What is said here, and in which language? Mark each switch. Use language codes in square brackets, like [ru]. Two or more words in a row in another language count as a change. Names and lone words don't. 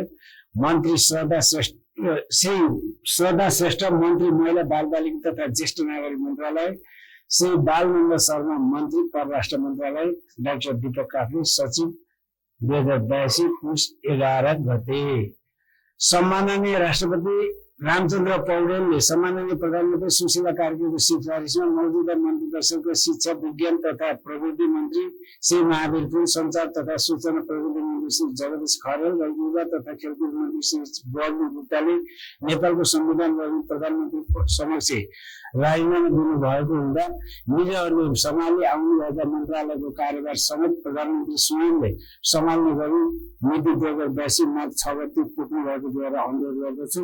[ne] मन्त्री श्री श्रद्धा श्रेष्ठ, मन्त्री, महिला, बाल बालिका तथा ज्येष्ठ नागरिक मन्त्रालय। श्री बालनन्द शर्मा, मन्त्री, परराष्ट्र मन्त्रालय। डाक्टर दीपक काफ्ले, सचिव, 2082 पुस 11 गते। सम्माननीय राष्ट्रपति रामचन्द्र पौडेलले सम्माननीय प्रधानमन्त्री सुशीला कार्कीको सिफारिसमा मौजूदा मन्त्री परिषदको शिक्षा, विज्ञान तथा प्रविधि मन्त्री श्री महावीर पुन, संचार तथा सूचना प्रविधि मन्त्री श्री जगदीश खरेल र युवा तथा खेलकुद मन्त्री श्री बबलु गुप्ताले नेपालको संविधान बमोजिम प्रधानमन्त्री समक्ष राजीनामा दिनुभएको हुँदा निजहरूले सम्हाल्दै आउनुभएका मन्त्रालयको कार्यभार समेत प्रधानमन्त्री स्वयंले सम्हाल्ने गरी मिति 2082 मार्च 6 गते पुग्नु भएको बेहोरा अनुरोध गर्दछु।